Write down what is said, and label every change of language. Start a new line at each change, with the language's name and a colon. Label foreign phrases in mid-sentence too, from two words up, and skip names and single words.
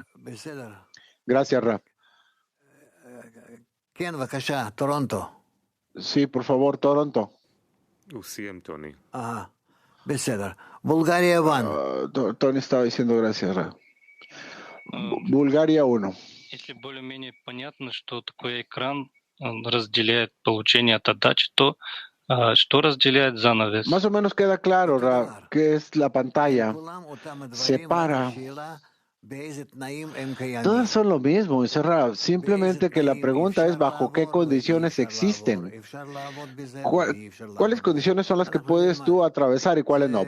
Spanish: Gracias, Raf. Sí, por favor, Toronto. Bulgaria 1. Tony estaba diciendo gracias, Raf. Bulgaria 1.
Russian: Если более-менее понятно, что такое экран, он разделяет получение от отдачи, то что разделяет занавес?
Spanish: Más o menos queda claro, Rav, que es la pantalla. Separa. Todas son lo mismo, dice Rav. Simplemente que la pregunta es bajo qué condiciones existen. ¿Cuáles condiciones son las que puedes tú atravesar y cuáles no?